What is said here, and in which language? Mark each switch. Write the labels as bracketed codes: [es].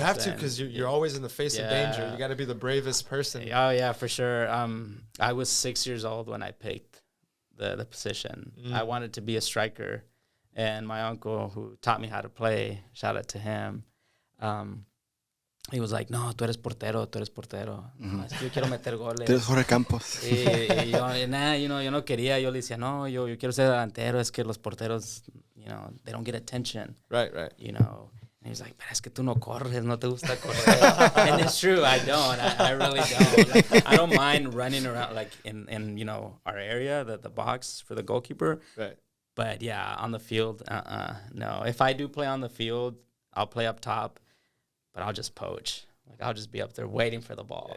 [en] You have to, because you're always in the face of danger. You got to be the bravest person. Oh yeah, for sure. I was 6 years old when I picked the position. I wanted to be a striker, and my uncle, who taught me how to play, shout out to him. He was like, [es] "No, tú eres portero. No, es que yo quiero meter goles." Tú eres Jorge Campos. Y yo, yo no quería. Yo le decía, no, yo quiero ser delantero. Es que los porteros, [en] they don't get attention. Right. And he was like, [es] pero es que tú no corres, no te gusta correr. [en] And it's true, I don't. I really don't. I don't mind running around, in our area, the box for the goalkeeper. Right. But, yeah, on the field, no. If I do play on the field, I'll play up top. But I'll just poach. I'll just be up there waiting for the ball.